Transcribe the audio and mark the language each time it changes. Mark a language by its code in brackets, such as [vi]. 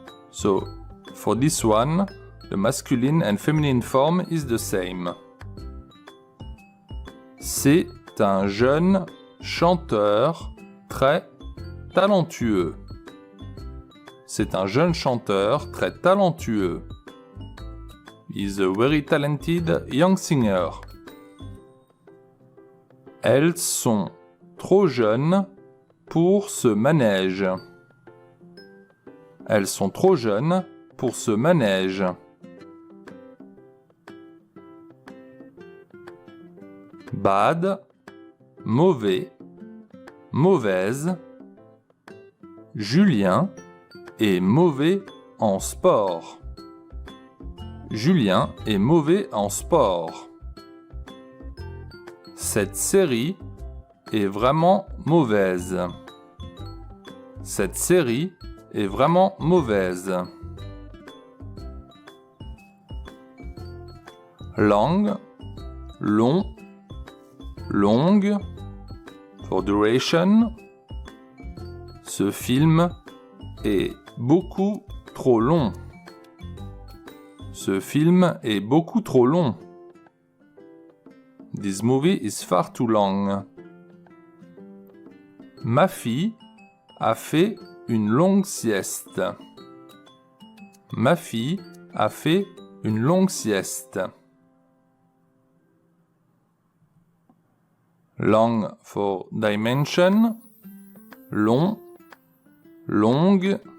[en] So, for this one, the masculine and feminine form is the same. [fr] C'est un jeune chanteur très talentueux. C'est un jeune chanteur très talentueux. [en] He's a very talented young singer. [fr] Elles sont trop jeunes pour ce manège. Elles sont trop jeunes pour ce manège. Bad, mauvais, mauvaise. Julien est mauvais en sport. Julien est mauvais en sport. Cette série est vraiment mauvaise. Cette série est vraiment mauvaise. Long, long, longue. [en] For duration. [fr] Ce film est beaucoup trop long. Ce film est beaucoup trop long. [en] This movie is far too long. [fr] Ma fille a fait une longue sieste. Ma fille a fait une longue sieste. [en] Long for dimension, long, longue.